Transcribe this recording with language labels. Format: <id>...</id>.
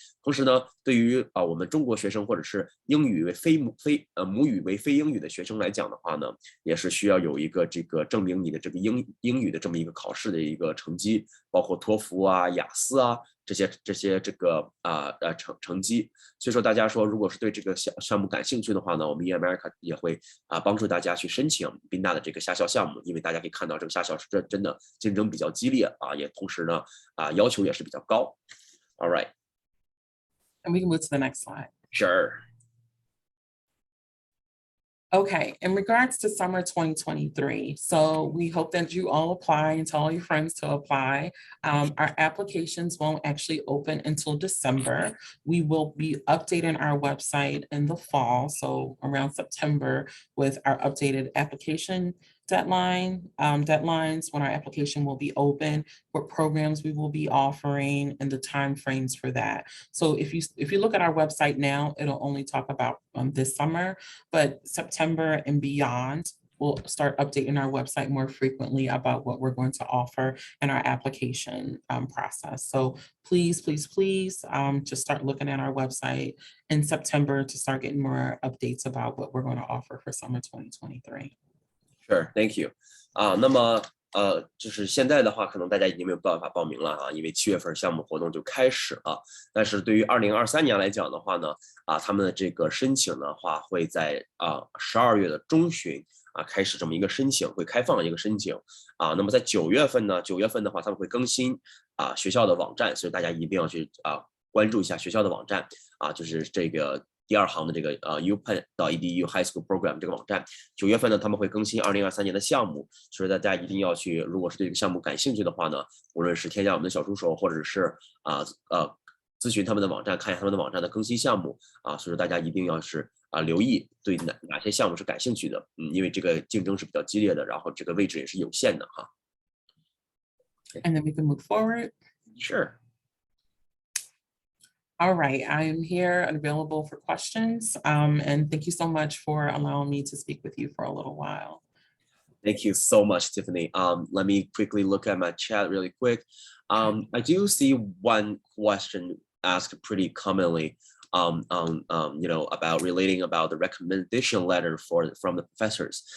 <zh>同时呢，对于我们中国学生或者是英语为母语为非英语的学生来讲的话呢，也是需要有一个这个证明你的这个英语的这么一个考试的一个成绩，包括托福雅思这些这个成绩。所以说大家说如果是对这个项目感兴趣的话呢，我们 InAmerica 也会帮助大家去申请宾大的这个下校项目，因为大家可以看到这个下校是真的竞争比较激烈也同时呢要求也是比较高。</zh> <en>All right. And we can move to the next slide. Sure. Okay, in regards to summer 2023, so we hope that you all apply and tell all your friends to apply. Our applications won't actually open until December. We will be updating our website in the fall, so around September, with our updated application deadlines when our application will be open, what programs we will be offering, and the timeframes for that. So if you look at our website now, it'll only talk about this summer, but September and beyond, we'll start updating our website more frequently about what we're going to offer in our application process. So please just start looking at our website in September to start getting more updates about what we're going to offer for summer 2023. Sure, thank you.</en> <zh>那么就是现在的话，可能大家已经没有办法报名了因为7月份项目活动就开始了。但是对于2023年来讲的话呢，他们的这个申请的话，会在12月的中旬开始这么一个申请，会开放一个申请那么在9月份的话，他们会更新学校的网站，所以大家一定要去关注一下学校的网站就是这个第二行的这个Upenn.edu High School Program 这个网站，9月份呢他们会更新2023年的项目，所以大家一定要去，如果是对这个项目感兴趣的话呢，无论是添加我们的小助手，或者是咨询他们的网站，看一下他们的网站的更新项目所以说大家一定要是留意对哪些项目是感兴趣的，因为这个竞争是比较激烈的，然后这个位置也是有限的哈。</zh> <en>And then we can move forward. Sure. All right, I am here and available for questions. And thank you so much for allowing me to speak with you for a little while. Thank you so much, Tiffany. Let me quickly look at my chat really quick. I do see one question asked pretty commonly, about relating about the recommendation letter from the professors.</en>